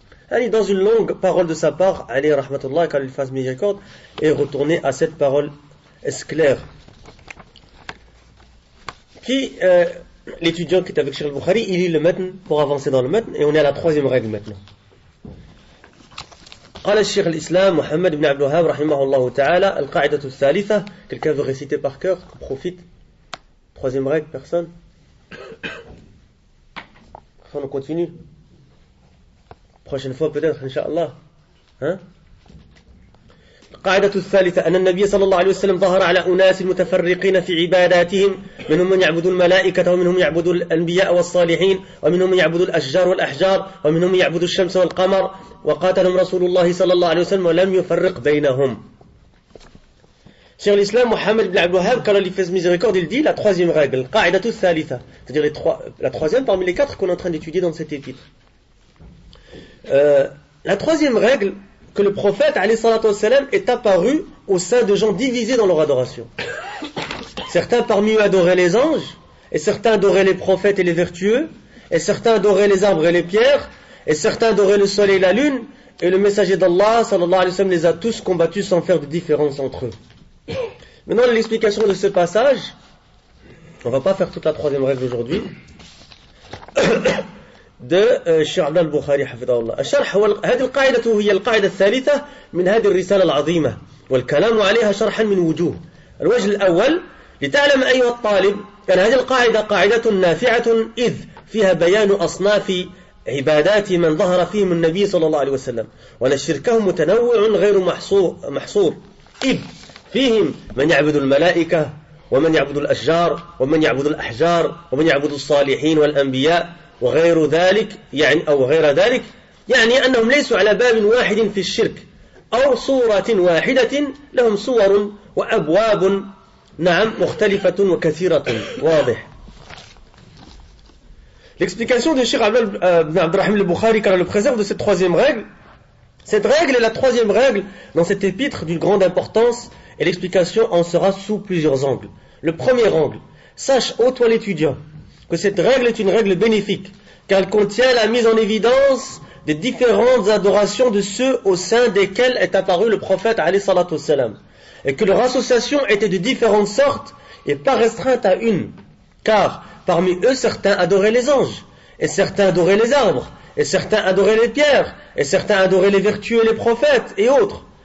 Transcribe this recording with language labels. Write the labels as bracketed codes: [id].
[fr] Allez, dans une longue parole de sa part, alayhi rahmatullah, qu'Allah lui fasse miséricorde, et retourner à cette parole claire. L'étudiant qui est avec Cheikh al-Bukhari, il lit le matn pour avancer dans le matn, et on est à la troisième règle maintenant. [ar] قال الشيخ الإسلام محمد بن عبد الوهاب رحمه الله تعالى القاعدة الثالثة. [fr] Quelqu'un veut réciter par cœur? Profite. Troisième règle, personne? On continue. Prochaine fois peut-être, Inch'Allah. [ar] القاعدة الثالثة أن النبي صلى الله عليه وسلم ظهر على أناس متفرقين في عباداتهم منهم من يعبد الملائكة ومنهم يعبد الأنبياء والصالحين ومنهم من يعبد الأشجار والأحجار ومنهم من يعبد الشمس والقمر وقاتلهم رسول الله صلى الله عليه وسلم ولم يفرق بينهم. [fr] Cheikh l'Islam Mohammed ibn Abdul Wahhab, quand il fait miséricorde, il dit la troisième règle, [ar] القاعدة الثالثة, [fr] c'est-à-dire la troisième parmi les 4 qu'on est en train d'étudier dans cet épître. La troisième règle, que le prophète alayhi salatu wassalam est apparu au sein de gens divisés dans leur adoration. Certains parmi eux adoraient les anges, et certains adoraient les prophètes et les vertueux, et certains adoraient les arbres et les pierres, et certains adoraient le soleil et la lune, et le messager d'Allah sallallahu alayhi wa sallam les a tous combattus sans faire de différence entre eux. Maintenant l'explication de ce passage, on ne va pas faire toute la troisième règle aujourd'hui, de Cheikh Abdel al-Bukhari حفظه الله. [ar] الشرح هذه القاعدة هي القاعدة الثالثة من هذه الرسالة العظيمة والكلام عليها شرحا من وجوه. الوجه الأول لتعلم أيها الطالب أن هذه القاعدة قاعدة نافعة إذ فيها بيان أصناف عبادات من ظهر فيهم النبي صلى الله عليه وسلم وأن شركهم متنوع غير محصور إذ فيهم من يعبد الملائكة ومن يعبد الأشجار ومن يعبد الأحجار ومن يعبد الصالحين والأنبياء وغير ذلك يعني أنهم ليسوا على باب واحد في الشرك أو صورة واحدة لهم صور وأبواب مختلفة وكثيرة واضح. [fr] L'explication de Cheikh Abdurrahim al-Bukhari car elle le préserve de cette troisième règle. Cette règle est la troisième règle dans cet épître d'une grande importance et l'explication en sera sous plusieurs angles. Le premier angle, sache, ô toi l'étudiant, que cette règle est une règle bénéfique, car elle contient la mise en évidence des différentes adorations de ceux au sein desquels est apparu le prophète alayhi salatu wassalam, et que leur association était de différentes sortes et pas restreinte à une, car parmi eux certains adoraient les anges, et certains adoraient les arbres, et certains adoraient les pierres, et certains adoraient les vertueux et les prophètes, et autres.